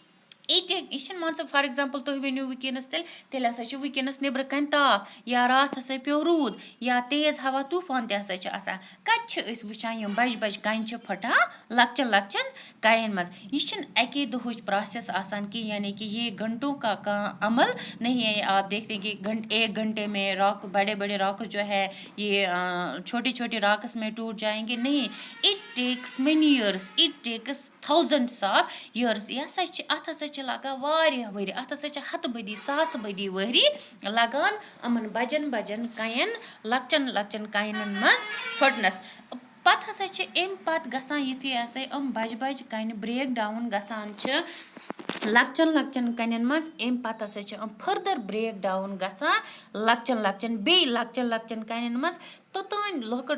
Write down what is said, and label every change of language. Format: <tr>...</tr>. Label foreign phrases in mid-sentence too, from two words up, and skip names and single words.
<ks>یہ چھُنہٕ مان ژٕ</ks> <en>for example</en> <ks>تُہۍ ؤنِو وٕنکیٚنس تیٚلہِ ہسا چھُ وٕنکیٚنس نیبرٕ کَنہِ تاپھ یا راتھ ہسا پیٚو روٗد یا تیز ہوا طوٗفان تہِ ہسا چھِ آسان کَتہِ چھِ أسۍ وٕچھان یِم بجہِ بجہِ کَنہِ چھِ پھٕٹان لۄکچن لۄکچن کَنٮ۪ن منٛز یہِ چھِنہٕ اَکے دۄہٕچ پروسیس آسان کہِ</ks> <ur>یعنی کہ یہ گھنٹوں کا کانٛہہ عمل نہیں ہے آپ دیکھتے کہ ایک گھنٹے میں راک بڑے بڑے راکس جو ہے یہ چھوٹی چھوٹی راکس میں ٹوٹ جائیں گے نہیں</ur> <en>it takes many years it takes thousands of years</en> <ks>یہ ہسا چھِ اتھ ہسا چھِ لگان واریاہ ؤری اتھ ہسا چھِ ہتہٕ بٔدی ساسہٕ بٔدی ؤری لگان یِمن بجن بجن کَنٮ۪ن لۄکچن لۄکچن کَنٮ۪ن منٛز پھٕٹنس پتہٕ ہسا چھِ امہِ پتہٕ گژھان یُتھُے ہسا بجہِ بجہِ کَنہِ</ks> <en>break down</en> <ks>گژھان چھِ لۄکچن لۄکچن کَنٮ۪ن منٛز امہِ پتہٕ ہسا چھِ</ks> <en>further break down</en> <ks>گژھان لۄکچن لۄکچن بیٚیہِ لۄکچن لۄکچن کَنٮ۪ن منٛز توٚتانۍ لۄکٕٹ</ks>